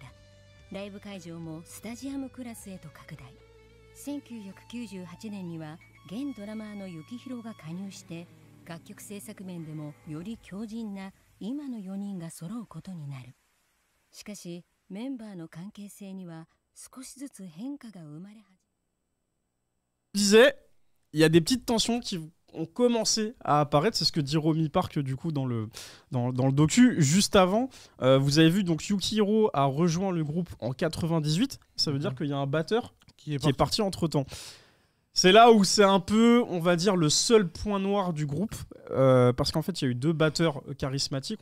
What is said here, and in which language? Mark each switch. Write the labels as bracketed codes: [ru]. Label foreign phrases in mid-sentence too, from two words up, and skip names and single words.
[ja] ライブ会場もスタジアムクラスへと拡大。1998年には現ドラマーの幸宏が加入して楽曲制作面でもより強靭な今の4人が揃うことになる。しかしメンバーの関係性には少しずつ変化が生まれ [fr] 始める。Il y a des petites tensions qui ont commencé à apparaître, c'est ce que dit Romy Park du coup dans le docu. Juste avant, vous avez vu donc Yukihiro a rejoint le groupe en 98, ça veut dire qu'il y a un batteur qui est parti entre temps. C'est là où c'est un peu, on va dire, le seul point noir du groupe, parce qu'en fait il y a eu 2 batteurs charismatiques.